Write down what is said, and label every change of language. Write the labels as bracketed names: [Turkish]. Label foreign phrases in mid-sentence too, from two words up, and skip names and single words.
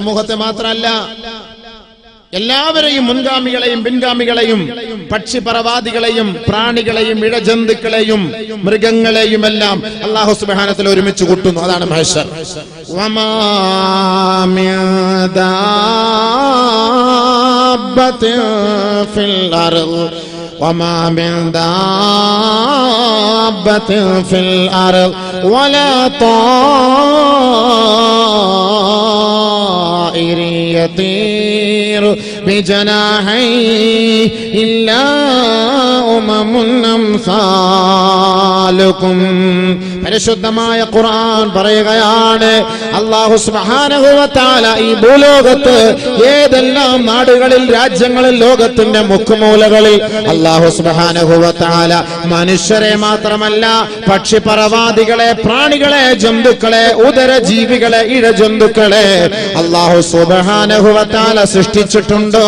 [Malayalam] മനുഷ്യ സമൂഹത്തെ മാത്രമല്ല, എല്ലാവരെയും, മുൻഗാമികളെയും പിൻഗാമികളെയും പക്ഷിപറവാദികളെയും പ്രാണികളെയും ഇഴജന്തുക്കളെയും മൃഗങ്ങളെയും എല്ലാം [Arabic] الله سبحانه وتعالى [Malayalam] ഒരുമിച്ച് കൂട്ടുന്നു. അതാണ് മഹ്ശർ. [Arabic] وما من دابة في الأرض وما من دابة في الأرض ولا طائر يطير بجناحيه إلا أمم أمثالكم. [Malayalam] പരിശുദ്ധമായ ഖുർആൻ പറയുകയാണ്, [Arabic] الله سبحانه وتعالى [Malayalam] ഈ ഭൂലോകത്ത് ഏതെല്ലാം നാടുകളിൽ, രാജ്യങ്ങളിൽ, ലോകത്തിന്റെ മുക്കുമൂലകളിൽ [Arabic] الله سبحانه وتعالى [Malayalam] മനുഷ്യരെ മാത്രമല്ല പക്ഷിപറവാദികളെ, പ്രാണികളെ, ജന്തുക്കളെ, ഉദരജീവികളെ, ഇഴജന്തുക്കളെ [Arabic] الله سبحانه وتعالى [Malayalam] സൃഷ്ടിച്ചിട്ടുണ്ടോ.